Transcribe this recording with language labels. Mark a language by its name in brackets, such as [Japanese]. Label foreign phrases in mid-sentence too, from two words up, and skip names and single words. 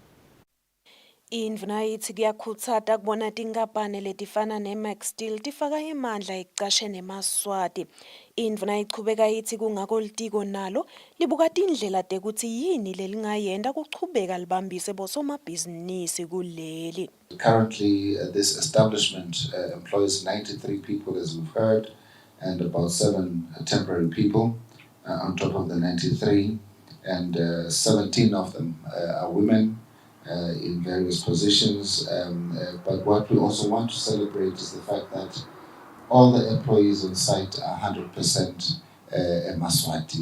[Swati] Indvuna ithi kuyakhutsata kubona tinkampani letifana neMax Steel tifaka imandla ekucasheni emaswati. Indvuna ichubeka ithi kungako litiko nalo libuka tindlela tekuthi yini lelingayenda kuchubeka libambise bosomabhizinisi kuleli. [English] Currently, this establishment employs 93 people, as we've heard, and about 7 temporary people on top of the 93, and 17 of them are women. In various positions, but what we also want to celebrate is the fact that all the employees on site are 100% Maswati.